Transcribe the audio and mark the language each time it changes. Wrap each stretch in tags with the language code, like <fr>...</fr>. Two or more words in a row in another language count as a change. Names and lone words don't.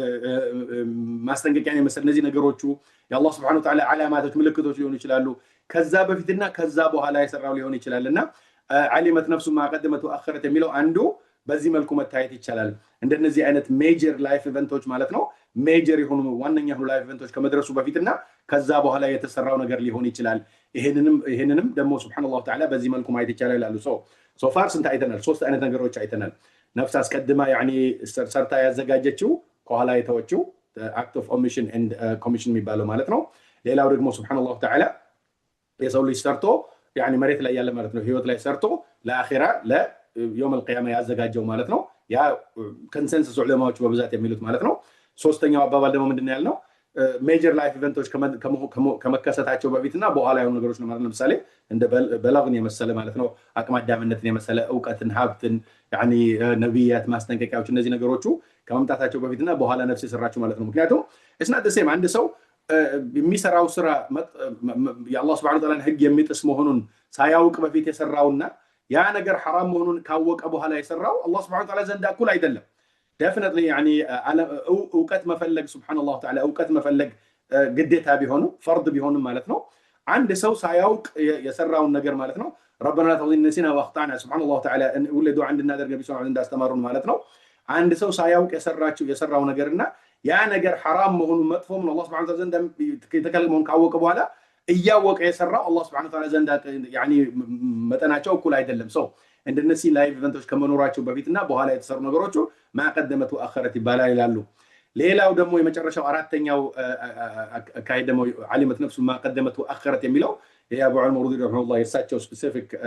<am>ማስጠንቀቂያን የመሰለ እነዚህ ነገሮቹ የአላህ</am> <ar>سبحانه وتعالى</ar> <am>ዓላማቶች ምልክቶች ሊሆኑ ይችላሉ ከዛ በፊትና ከዛ በኋላ የሰራው ሊሆን ይችላልና</am> <ar>علمت نفس ما قدمت وأخرت</ar> <am>የሚለው አንዱ በዚህ መልኩ መታየት ይችላል እንደነዚህ አይነት</am> <en>major life events</en> <am>ማለት ነው ሜጀር የሆኑ ዋነኛ የሆኑ</am> <en>life events</en> <am>ከመድረሱ በፊትና ከዛ በኋላ የተሰራው ነገር ሊሆን ይችላል ይሄንንም ደግሞ</am> <ar>سبحانه وتعالى</ar> <am>በዚህ መልኩ ማየት ይችላል ይላሉ</am> <en>so far</en> <am>ስንት አይተናል ሶስት አይነት ነገሮች አይተናል ነፍስ አስቀድማ يعني ሰርታ ያዘጋጀችው ከኋላ የተወችው</am> <en>act of omission and commission</en> <am>የሚባለው ማለት ነው ሌላው ደግሞ</am> <ar>سبحانه وتعالى</ar> <am>የሰው ልጅ ሰርቶ يعني መሬት ላይ ያለ ማለት ነው ህይወት ላይ ሰርቶ ለአኺራ</am> <ar>ليوم القيامة</ar> <am>ያዘጋጀው ማለት ነው ያ ኮንሰንሰስ ዑለማዎች በብዛት የሚሉት ማለት ነው ሶስተኛው አባባል ደግሞ ምንድነው ያልነው</am> <en>major life events</en> <am>ከመከሰታቸው በፊትና በኋላ የሆኑ ነገሮች ነው ማለት ለምሳሌ እንደ በላግን የመሰለ ማለት ነው አቅመ አዳምነትን የመሰለ ዕውቀትን ሀብትን يعني ነብያት ማስጠንቀቂያዎች እነዚህ ነገሮቹ ከመምጣታቸው በፊትና በኋላ ነፍስ የሰራቸው ማለት ነው ምክንያቱም</am> <en>it's not the same</en> <am>አንድ ሰው የሚሰራው ስራ የአላህ</am> <ar>سبحانه وتعالى</ar> <am>ህግ የሚጥስ መሆኑን ሳያውቅ በፊት የሰራውና ያ ነገር حرام መሆኑን ካወቀ በኋላ የሰራው አላህ</am> <ar>سبحانه وتعالى</ar> <am>ዘንድ እኩል አይደለም definitely يعني ዕውቀት መፈለግ</am> <ar>سبحانه وتعالى</ar> <am>ዕውቀት መፈለግ ግዴታ ቢሆንም ፈርድ ቢሆንም ማለት ነው አንድ ሰው ሳያውቅ የሰራውን ነገር ማለት ነው</am> <ar>ربنا لا تؤاخذنا إن نسينا واخطأنا</ar> <am>Subhanahu</am> <ar>وتعالى</ar> <am>ወለዱ</am> <ar>عندنا درجه</ar> <am>ቢሰው እንዳስተማሩን ማለት ነው አንድ ሰው ሳያውቅ የሰራው ነገርና ያ ነገር حرام መሆኑን መጥፎ ነው አላህ</am> <ar>سبحانه وتعالى</ar> <am>ዘንድ የተከለመውን ካወቀ በኋላ እያወቀ የሰራው አላህ</am> <ar>سبحانه وتعالى</ar> <am>ዘንድ يعني መጠናቸው እኩል አይደለም ሰው እንደነዚህ</am> <en>live events</en> <am>ከመኖራቸው በፊትና በኋላ የተሰሩ ነገሮች</am> <ar>ما قدمت وأخرت</ar> <am>ይባላል ይላሉ ሌላው ደግሞ የመጨረሻው አራተኛው አካሄድ ደግሞ</am> <ar>علمت نفس ما قدمت وأخرت</ar> <am>የሚለው የአቡ ዑመር ረሂመሁላህ የሳቸው ስፔሲፊክ</am>